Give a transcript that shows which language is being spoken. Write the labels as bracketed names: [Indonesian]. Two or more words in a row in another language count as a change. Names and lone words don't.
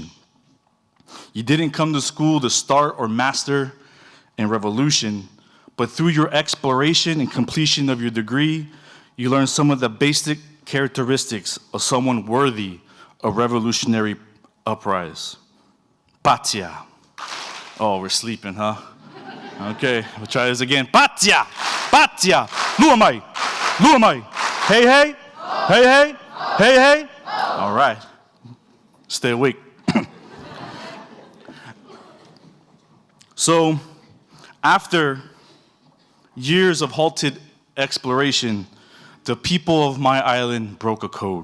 [English] You didn't come to school to start or master in revolution, but through your exploration and completion of your degree, you learn some of the basic characteristics of someone worthy of revolutionary uprise. Patia. Oh, we're sleeping, huh? Okay, we'll try this again. Patia! Patia! [Samoan] Luamai! Luamai! [English] Hey, hey! Hey, hey! Hey, hey! All right. Stay awake. So, after years of halted exploration, the people of my island broke a code.